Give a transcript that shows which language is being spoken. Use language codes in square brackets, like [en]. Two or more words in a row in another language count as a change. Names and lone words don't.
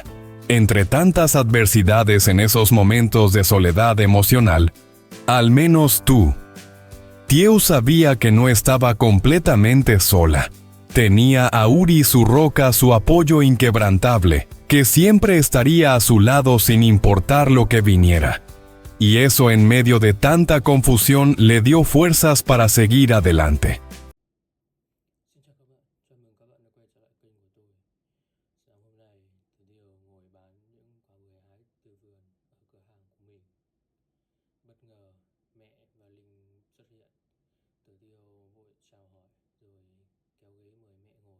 [es] Entre tantas adversidades en esos momentos de soledad emocional, al menos tú, Tieu sabía que no estaba completamente sola. Tenía a Uri su roca, su apoyo inquebrantable, que siempre estaría a su lado sin importar lo que viniera. Y eso en medio de tanta confusión le dio fuerzas para seguir adelante. [vi] Xin chào các bạn, chào mừng các bạn đã quay trở lại kênh của tôi. Sáng hôm nay, Từ Điều ngồi bán những quả bưởi hái từ vườn ở cửa hàng của mình. Bất ngờ, mẹ và Linh xuất hiện. Từ Điều vội chào hỏi rồi kéo ghế mời mẹ ngồi.